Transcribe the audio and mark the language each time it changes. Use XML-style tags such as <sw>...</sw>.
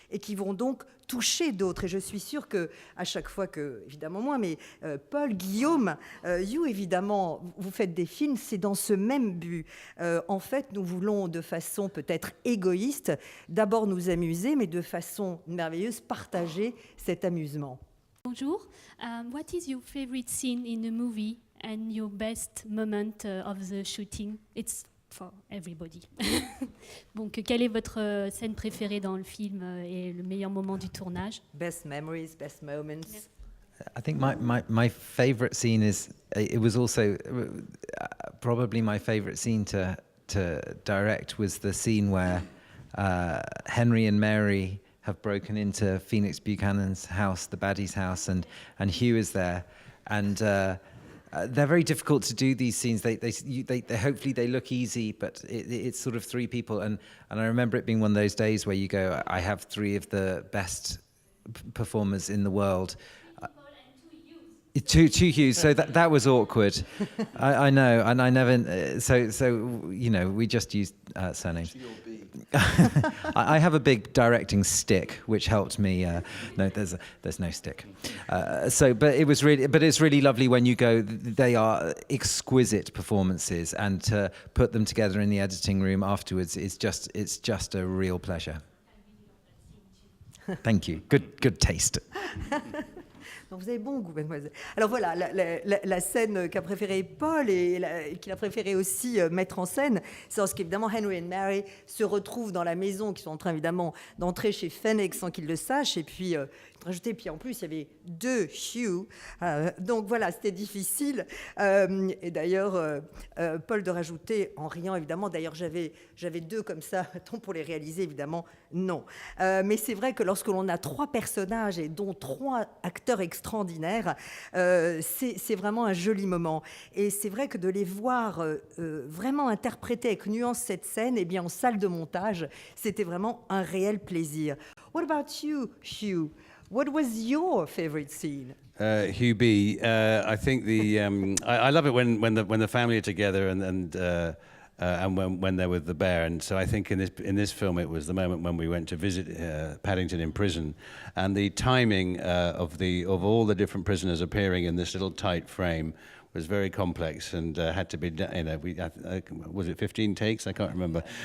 <fr>et qui vont donc toucher d'autres. Et je suis sûre que à chaque fois que, évidemment moi, mais Paul, Guillaume, you évidemment, vous faites des films, c'est dans ce même but. En fait, nous voulons de façon peut-être égoïste, d'abord nous amuser, mais de façon merveilleuse, partager cet amusement. Bonjour.</fr> <en>What is your favorite scene in the movie and your best moment of the shooting? It's for everybody.</en> <fr>Donc, quelle est votre scène préférée dans le film et le meilleur moment du tournage?</fr> <en>Best memories, best moments. Yes. I think my favorite scene is, it was also probably my favorite scene to direct, was the scene where Henry and Mary have broken into Phoenix Buchanan's house, the baddie's house, and Hugh is there, and they're very difficult to do, these scenes. They hopefully they look easy, but it's sort of three people, and I remember it being one of those days where you go, I have three of the best performers in the world. Two Hughes, so that was awkward. I know, and I never. So you know, we just used surnames. I have a big directing stick, which helped me. No, there's no stick. But it's really lovely when you go. They are exquisite performances, and to put them together in the editing room afterwards it's just a real pleasure. Thank you. Good taste.</en> <fr>Donc vous avez bon goût, mademoiselle. Alors voilà, la scène qu'a préférée Paul et qu'il a préféré aussi mettre en scène, c'est lorsqu'évidemment Henry et Mary se retrouvent dans la maison, qui sont en train évidemment d'entrer chez Phoenix sans qu'ils le sachent, et puis rajouter, puis en plus il y avait deux Hugh, donc voilà, c'était difficile. Et d'ailleurs, Paul de rajouter, en riant évidemment, d'ailleurs j'avais deux comme ça, tant pour les réaliser évidemment, non. Mais c'est vrai que lorsque l'on a trois personnages, et dont trois acteurs extraordinaires, c'est vraiment un joli moment. Et c'est vrai que de les voir vraiment interpréter avec nuance cette scène, eh bien en salle de montage, c'était vraiment un réel plaisir.</fr> <en>What about you, Hugh? What was your favorite scene? Hugh B. I think I love it when the family are together and when they're with the bear. And so I think in this film it was the moment when we went to visit Paddington in prison, and the timing of all the different prisoners appearing in this little tight frame was very complex and had to be, was it 15 takes? I can't remember.</en>